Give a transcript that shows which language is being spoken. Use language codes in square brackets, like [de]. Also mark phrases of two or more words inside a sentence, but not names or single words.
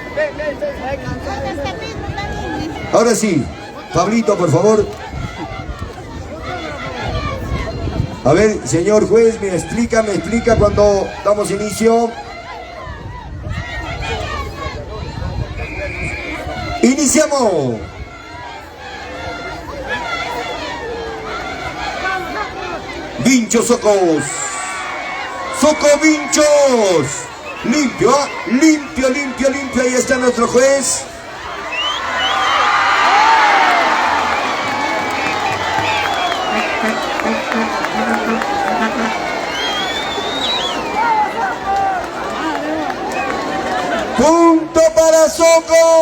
[es] Ahora sí, Pablito, por favor. A ver, señor juez, me explica cuando damos inicio. Iniciamos. Vinchos, Socos. Vinchos. Limpio. Ahí está nuestro juez. Punto para Socos.